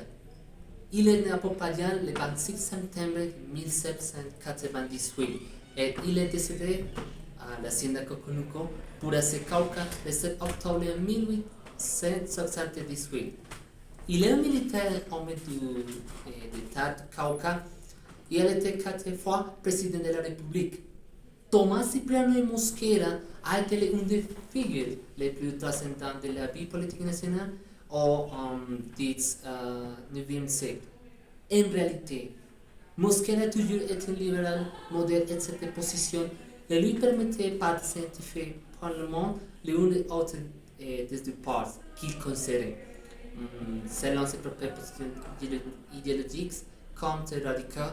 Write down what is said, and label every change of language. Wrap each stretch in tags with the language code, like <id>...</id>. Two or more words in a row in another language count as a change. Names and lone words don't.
<fr>Il est né à Popayán le 26 septembre 1798 et il est décédé à l'hacienda Coconuco, Puracé Cauca, le 7 octobre 1878. Il est un militaire homme d'État de Cauca et il a été 4 fois président de la République. Tomás Cipriano de Mosquera a été l'une des figures les plus transcendantes de la vie politique nationale au XIXe siècle. En réalité, Mosquera a toujours été un libéral modèle et cette position ne lui permettait pas de s'identifier probablement l'une des autres des deux parts qu'il considérait, selon ses propres positions idéologiques, comme radical.</fr>